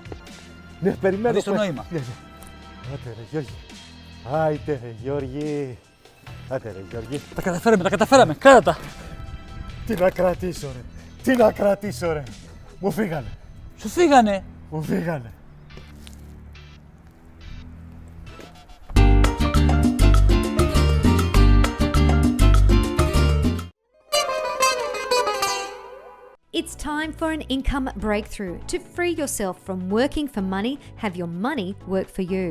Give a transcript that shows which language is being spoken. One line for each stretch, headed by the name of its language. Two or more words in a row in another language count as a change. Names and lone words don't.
Greek: Ναι, περιμένω. δεις το νόημα. Ναι. Άντε, ρε Γιώργη. Άιντε, ρε Γιώργη. Άντε, ρε Γιώργη. Τα καταφέραμε. Κράτα τα. Τι να κρατήσω, ρε. Μου φύγανε. Σου φύγανε. Μου φύγανε.
English: It's time for an income breakthrough. To free yourself from working for money, have your money work for you.